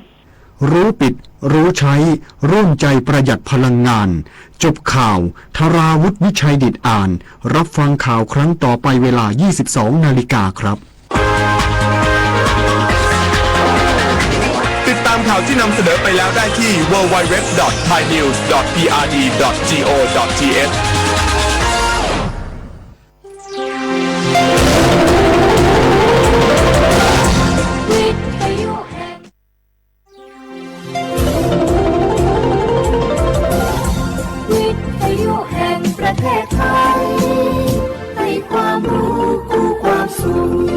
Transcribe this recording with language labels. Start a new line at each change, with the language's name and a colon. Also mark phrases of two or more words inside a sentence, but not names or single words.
Thai: รู้ปิดรู้ใช้ร่วมใจประหยัดพลังงานจบข่าวธราวุฒิวิชัยดิษฐ์อ่านรับฟังข่าวครั้งต่อไปเวลา 22 นาฬิกาครับ ติดตามข่าวที่นำเสนอไปแล้วได้ที่ www.thainews.prd.go.th ประเทศไทยให้ความรู้คู่ความสุข